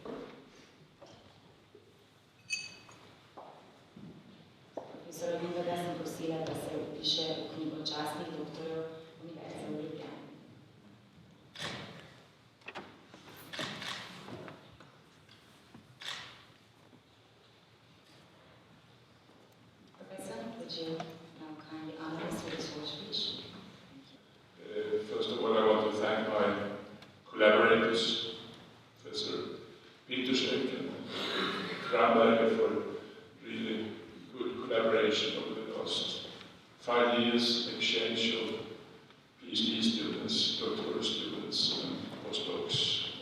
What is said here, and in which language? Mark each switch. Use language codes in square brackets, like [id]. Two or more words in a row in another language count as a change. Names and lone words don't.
[sl] Profesora Vimblada sem prosila, da se upiše v knjigo častnih doktorjev Univerze v Ljubljani. [en] Professor, would you now kindly honor us with a short speech? First of all, I want to thank my collaborators, Professor Peter Schreck and Kramberger, for really good collaboration over the last 5 years, exchange of PhD students, doctoral students, and postdocs.